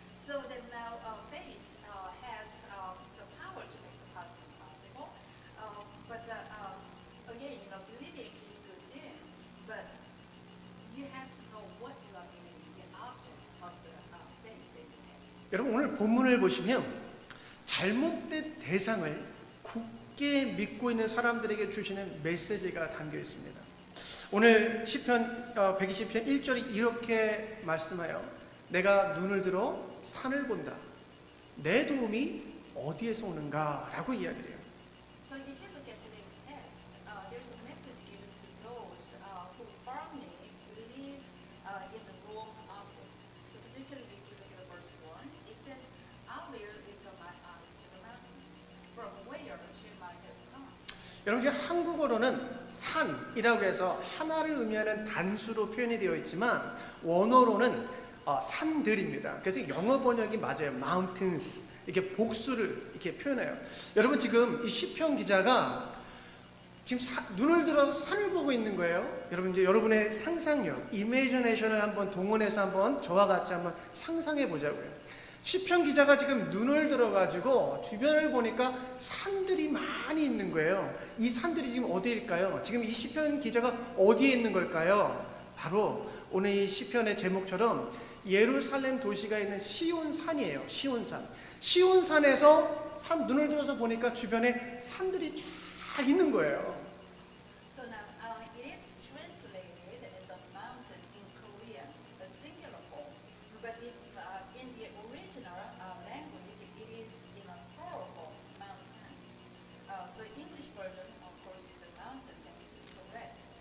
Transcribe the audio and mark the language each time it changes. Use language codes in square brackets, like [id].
[en] So that now faith has the power to make the possible possible. But again, believing is good thing, but you have to know what you are believing, the object of the faith that you have. [ko] 여러분 오늘 본문을 보시면 잘못된 대상을 굳게 믿고 있는 사람들에게 주시는 메시지가 담겨 있습니다. 오늘 시편 120편 1절이 이렇게 말씀하여 내가 눈을 들어 산을 본다. 내 도움이 어디에서 오는가? 라고 이야기를 해요. So if you look at today's text, there's a message given to those who firmly believe in the wrong object. So particularly if you look at verse 1, it says, I will lift up my eyes to the mountains. From where should my help come? 여러분 지금 한국어로는 산이라고 해서 하나를 의미하는 단수로 표현이 되어 있지만 원어로는 산들입니다. 그래서 영어 번역이 맞아요. mountains 이렇게 복수를 이렇게 표현해요. 여러분 지금 이 시편 기자가 지금 눈을 들어서 산을 보고 있는 거예요. 여러분 이제 여러분의 상상력, 이미지네이션을 한번 동원해서 한번 저와 같이 한번 상상해 보자고요. 시편 기자가 지금 눈을 들어가지고 주변을 보니까 산들이 많이 있는 거예요. 이 산들이 지금 어디일까요? 지금 이 시편 기자가 어디에 있는 걸까요? 바로 오늘 이 시편의 제목처럼 예루살렘 도시가 있는 시온산이에요. 시온산. 시온산에서 눈을 들어서 보니까 주변에 산들이 쫙 있는 거예요. [en] So now, it is translated as a mountain in Korean, a singular form, but in the original language, it is in a plural form, mountains. So English version, of course, is a mountains, and which is correct.